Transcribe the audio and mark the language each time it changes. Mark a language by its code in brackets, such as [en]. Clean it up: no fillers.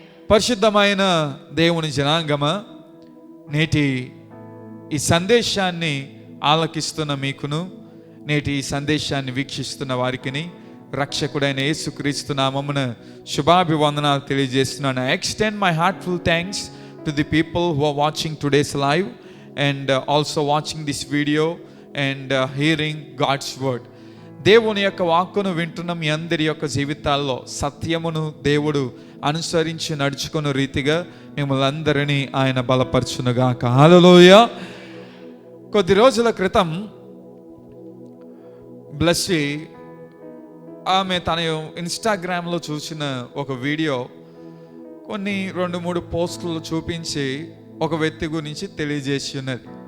[te] పరిశుద్ధమైన దేవుని జనాంగమా, నేటి ఈ సందేశాన్ని ఆలకిస్తున్న మీకును, నేటి ఈ సందేశాన్ని వీక్షిస్తున్న వారికిని రక్షకుడైన యేసుక్రీస్తు నామమున శుభాభివందనాలు తెలియజేస్తున్నాను. [en] I extend my heartful thanks to the people who are watching today's live and also watching this video and hearing God's word. [te] దేవుని యొక్క వాక్కును వింటున్న మీ అందరి యొక్క జీవితాల్లో సత్యమును దేవుడు అనుసరించి నడుచుకున్న రీతిగా మిమ్మల్ని అందరినీ ఆయన బలపరచునుగాక. హల్లెలూయా. కొద్ది రోజుల క్రితం బ్లెస్సీ ఆమె తన ఇన్స్టాగ్రామ్లో చూసిన ఒక వీడియో కొన్ని 2-3 పోస్టులు చూపించి ఒక వ్యక్తి గురించి తెలియజేసి ఉన్నది.